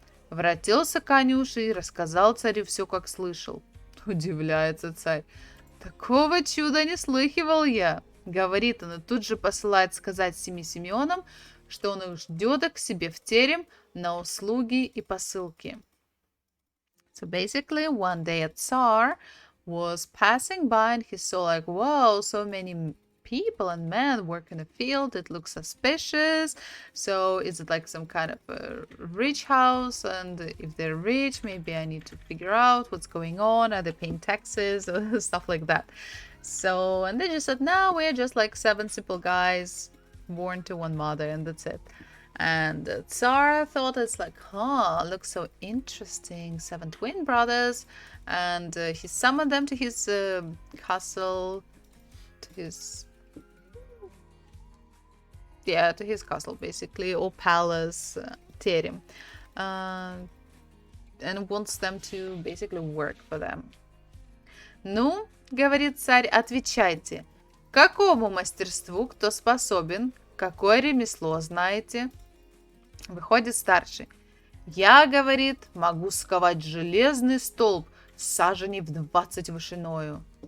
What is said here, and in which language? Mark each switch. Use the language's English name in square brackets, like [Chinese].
[Russian] Вратился конюший и рассказал царю все, как слышал. Удивляется царь. Такого чуда не слыхивал я. Говорит он, и тут же посылает сказать 7 Симеонам, что он их ждет к себе в терем на услуги и посылки. [English] So basically, one day a Tsar was passing by and he saw like, wow, so many people and men work in the field. It looks suspicious. So is it like some kind of a rich house? And if they're rich, maybe I need to figure out what's going on. Are they paying taxes or stuff like that? So, and they just said, no, we're just like 7 simple guys born to one mother, and that's it. And the Tsar thought it's like, looks so interesting, 7 twin brothers. And he summoned them to his castle, to his castle, basically, or palace, терем, and wants them to basically work for them. [Russian] Ну, говорит царь, отвечайте, какому мастерству кто способен, какое ремесло знаете? Выходит старший. Я, говорит, могу сковать железный столб саженей в 20 вышиною.